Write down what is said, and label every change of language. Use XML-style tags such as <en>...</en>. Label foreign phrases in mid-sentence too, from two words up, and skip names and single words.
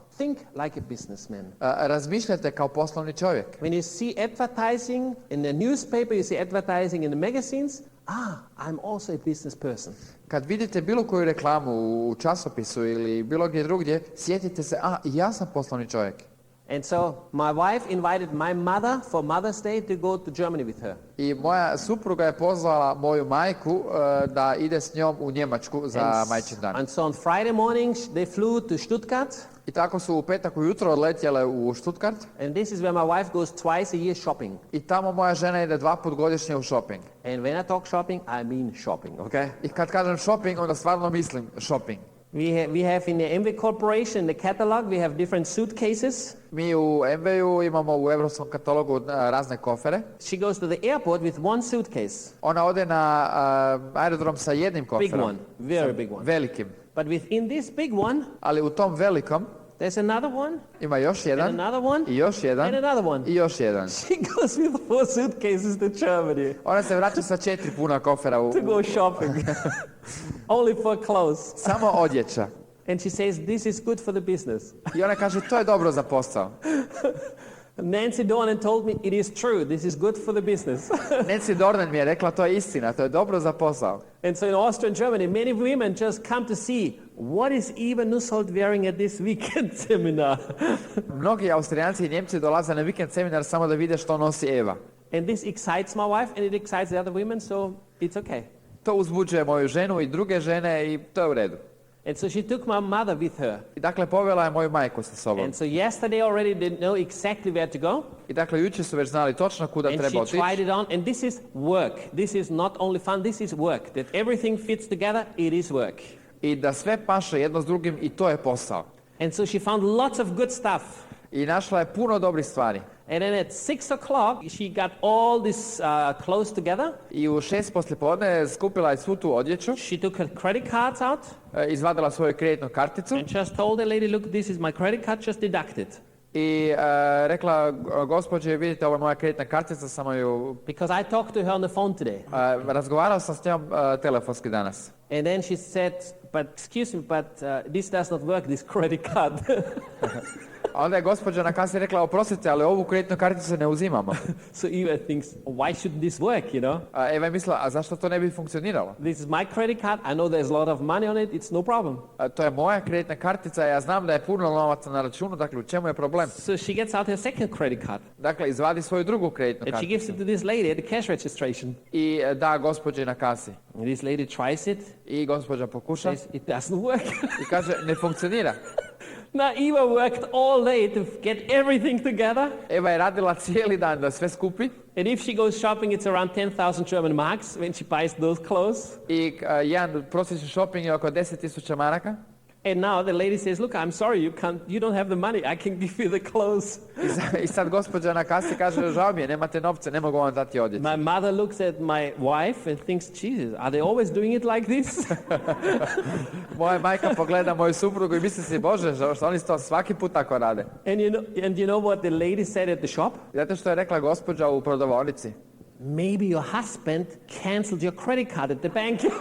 <en>Think like a businessman.</en> <hr>Razmišljate kao poslovni čovjek.</hr> <en>When you see advertising in the newspaper, you see advertising in the magazines, I'm also a business person.</en> <hr>Kad vidite bilo koju reklamu u časopisu ili bilo gdje drugdje, sjetite se, ja sam poslovni čovjek.</hr> <en>And so my wife invited my mother for Mother's Day to go to Germany with her.</en> <hr>I moja supruga je pozvala moju majku da ide s njom u Njemačku za majčin dan.</hr> <en>And so on Friday morning, they flew to Stuttgart.</en> <hr>I tako su u petak ujutro odletjele u Stuttgart.</hr> <en>And this is where my wife goes twice a year shopping.</en> <hr>I tamo moja žena ide 2 puta godišnje u shopping.</hr> <en>And when I talk shopping, I mean shopping, okay?</en> <hr>I kad kažem shopping, onda stvarno mislim shopping.</hr> <en>We have in the MV Corporation, in the catalog, we have different suitcases.</en> <hr>Mi u MV-u imamo u europskom katalogu razne kofere.</hr> <en>She goes to the airport with one suitcase.</en> <hr>Ona ode na aerodrom sa jednim koferom.</hr> <en>Big one, very big one.</en> <hr>Velikim.</hr> <en>But within this big one,</en> <hr>Ali u tom velikom</hr> <en>there's another one,</en> <hr>ima još jedan,</hr> <en>and another one,</en> <hr>i još jedan,</hr> <en>and another one.</en> <hr>i još jedan.</hr> <en>She goes with 4 suitcases to Germany</en> <hr>Ona se vraća sa 4 puna kofera</hr> <en>to go shopping. Only for clothes.</en> <hr>samo odjeća.</hr> <en>And she says, this is good for the business.</en> <hr>I ona kaže, to je dobro za posao.</hr> <en>Nancy Dornan told me, it is true, this is good for the business.</en> <hr>Nancy Dornan mi je rekla, to je istina, to je dobro za posao.</hr> <en>And so in Austria and Germany, many women just come to see what is Eva Nusshold wearing at this weekend seminar.</en> <hr>Mnogi Austrijanci i Njemci dolaze na vikend seminar samo da vide što nosi Eva.</hr> <en>And this excites my wife and it excites the other women, so it's okay.</en> <hr>To uzbuđuje moju ženu i druge žene i to je u redu.</hr> <en>And so she took my mother with her.</en> <hr>I dakle, povela je moju majku sa sobom.</hr> <en>And so yesterday already they know exactly where to go.</en> <hr>I dakle, jučer su već znali točno kuda</hr> <en>And</en> <hr>treba</hr> <en>she</en> <hr>otići.</hr> <en>tried it on. And this is work. This is not only fun, this is work. That everything fits together, it is work.</en> <hr>I da sve paše jedno s drugim i to je posao.</hr> <en>And so she found lots of good stuff.</en> <hr>I našla je puno dobrih stvari.</hr> <en>And then at 6 o'clock, she got all this clothes together.</en> <hr>I u 6 poslijepodne skupila je svu tu odjeću,</hr> <en>She took her credit cards out</en> <hr>izvadila svoju kreditnu karticu</hr> <en>and just told the lady, look, this is my credit card, just deduct it.</en> <hr>i rekla, gospođe, vidite, ovo je moja kreditna kartica, samo ju...</hr> <en>Because I talked to her on the phone today.</en> <hr>Razgovarao sam s njom telefonski danas.</hr> <en>And then she said, but excuse me, but this does not work, this credit card.</en> <hr>A onda je gospođa na kasi rekla, oprostite, ali ovu kreditnu karticu ne uzimamo.</hr> <en>So Eva thinks, why shouldn't this work, you know?</en> <hr>Eva je mislila, a zašto to ne bi funkcioniralo?</hr> <en>This is my credit card, I know there's a lot of money on it, it's no problem.</en> <hr>To je moja kreditna kartica, ja znam da je puno novaca na računu, dakle u čemu je problem?</hr> <en>So she gets out her second credit card.</en> <hr>Dakle, izvadi svoju drugu kreditnu</hr> <en>And she gives</en> <hr>karticu</hr> <en>it to this lady at the cash registration.</en> <hr>i da gospođi na kasi.</hr> <en>And this lady tries it,</en> <hr>I gospođa pokuša</hr> <en>says, it doesn't work.</en> <hr>i kaže, ne funkcionira.</hr> <en>Now Eva worked all day to get everything together.</en> <hr>Eva je radila cijeli dan da sve skupi</hr> <en>And if she goes shopping, it's around 10,000 German marks when she buys those clothes.</en> <hr>i jedan prosječni shopping je oko 10.000 maraka.</hr> <en>And now the lady says, look, I'm sorry, you don't have the money. I can give you the clothes.</en> <hr>I sad gospođa na kasi kaže, žao mi je, nemate novce, ne mogu vam dati odjeću.</hr> <en>My mother looks at my wife and thinks, Jesus, are they always doing it like this?</en> <hr>Moja majka pogleda moju suprugu i misli si, Bože, što oni to svaki put tako rade.</hr> <en>And you know what the lady said at the shop?</en> <hr>Znate što je rekla gospođa u prodavaonici?</hr> <en>Maybe your husband canceled your credit card at the bank.</en>